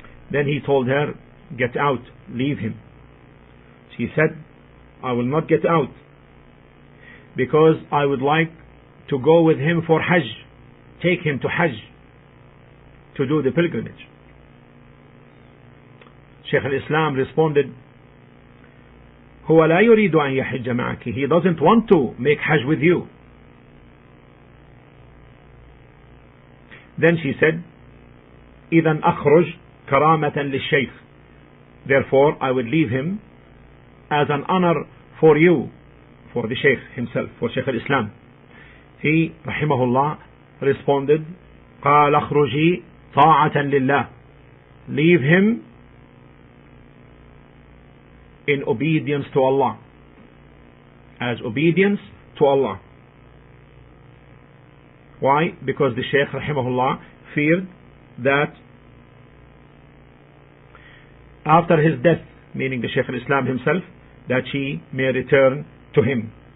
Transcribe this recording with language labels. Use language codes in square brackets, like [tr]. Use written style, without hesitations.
[en] Then he told her, get out, leave him. She said, I will not get out because I would like to go with him for Hajj, take him to Hajj, to do the pilgrimage. Shaykh al-Islam responded, [ar] هو لا يريد أن يحج معك. [en] He doesn't want to make Hajj with you. Then she said, [ar] إذن أخرج كرامة للشيخ. [en] Therefore I would leave him as an honor for you, for the Shaykh himself, for Shaykh al-Islam. He rahimahullah responded, [ar] قال أخرجي طاعة لله. [en] Leave him in obedience to Allah, as obedience to Allah. Why? Because the Shaykh rahimahullah feared that after his death, meaning the Shaykh al-Islam himself, that she may return to him.